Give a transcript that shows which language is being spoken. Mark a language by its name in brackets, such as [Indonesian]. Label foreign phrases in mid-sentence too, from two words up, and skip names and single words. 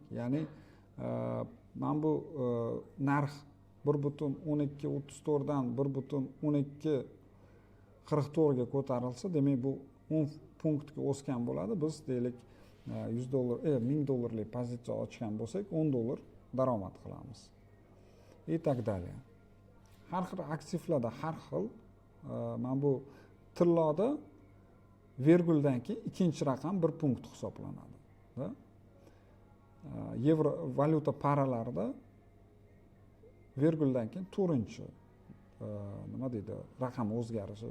[Uzbek] Ya'ni mana bu narx 1,1234 dan 1,1244 ga ko'tarilsa, demak bu 10 punktga o'sgan bo'ladi. Biz deylik $100, $1000 pozitsiya ochgan bo'lsak, $10 daromad qilamiz. [Russian] И так далее. [Uzbek] Har xil aktivlarda har xil, mana bu tilloda verguldan keyin ikkinchi raqam 1 punkt hisoblanadi. Yevro valyuta paralarida verguldan keyin 4-chi nima deydi, raqam o'zgarishi.